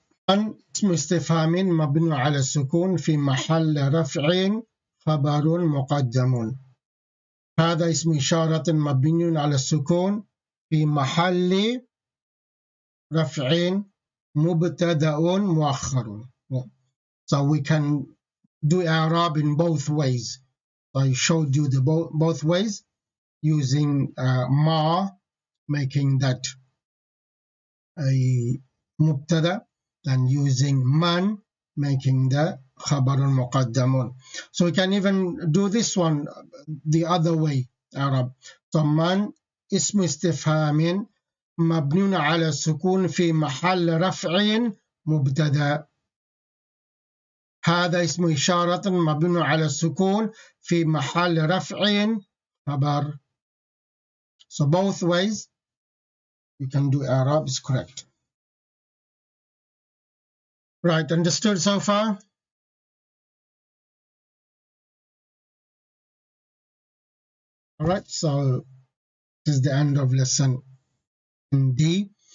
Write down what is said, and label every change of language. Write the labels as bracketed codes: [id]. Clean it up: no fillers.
[ar] من اسم استفهام مبني على السكون في محل رفع خبر مقدم. هذا اسم إشارة مبني على السكون في محل رفع مبتدأ مؤخر. [en] So we can do اعراب in both ways. So I showed you the both ways using ma, making that a mubtada, and using man, making the khabar muqaddamun. So we can even do this one the other way, Arab. [ar] So man اسم استفهام مبني على السكون في محل رفع مبتدا. هذا اسم إشارة مبني على السكون في محل رفع خبر. [en] So both ways you can do Arab is correct. Right, understood so far? All right, so this is the end of lesson D.